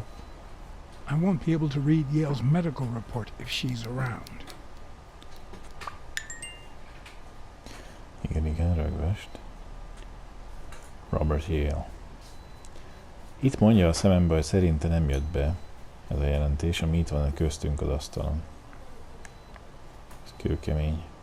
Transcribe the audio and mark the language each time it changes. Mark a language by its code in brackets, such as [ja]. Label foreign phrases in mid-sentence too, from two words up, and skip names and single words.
[en] I won't be able to read Yale's medical report if she's around. [hu] Igen, rögvest. Harvard Yale. Itt mondja a szemembe, hogy szerinte nem jött be ez a jelentés, ami itt van köztünk az asztalon. Ez kőkemény.